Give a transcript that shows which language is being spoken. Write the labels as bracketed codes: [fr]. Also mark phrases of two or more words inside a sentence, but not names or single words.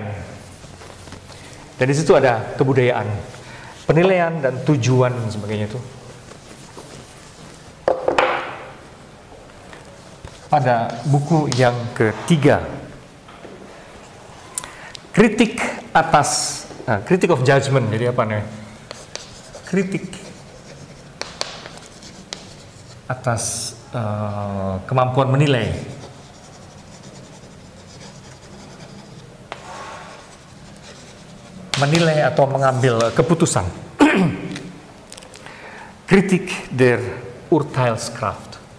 [id] Dan di situ ada kebudayaan, penilaian dan tujuan dan sebagainya itu. Pada buku yang ketiga, kritik atas [en] critic of judgment. [id] Jadi apa nih? Kritik atas kemampuan menilai. Menilai atau mengambil keputusan. Kritik der Urteilskraft.